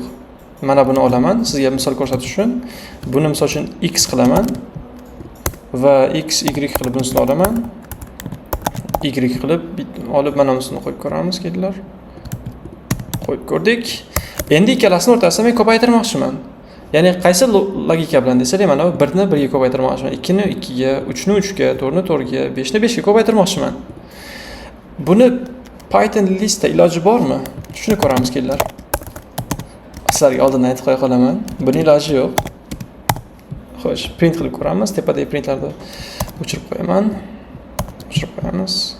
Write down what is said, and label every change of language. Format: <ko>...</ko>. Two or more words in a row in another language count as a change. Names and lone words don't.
<uz>Mana buni olaman, sizga misol ko'rsatish uchun. Buni misol uchun x qilaman va x y qilib bunisini olaman. Y qilib olib mana bunisini qo'yib ko'ramiz, kelinglar. Qo'yib ko'rdik. Endi ikkalasini o'rtasida men ko'paytirmoqchiman. Ya'ni qaysi logika bilan desak, mana bu 1 ni 1 ga ko'paytirmoqchiman, 2 ni 2 ga, 3 ni 3 ga, 4 ni 4 ga, 5 ni 5 ga ko'paytirmoqchiman. Buni Python listda iloji bormi? Shuni ko'ramiz, kelinglar. Sizlarga oldindan aytib qo'ya qolaman. Buning iloji yo'q. Xo'sh, print qilib ko'ramiz. Tepadagi printlarni o'chirib qo'yaman. Qo'yamiz.</uz>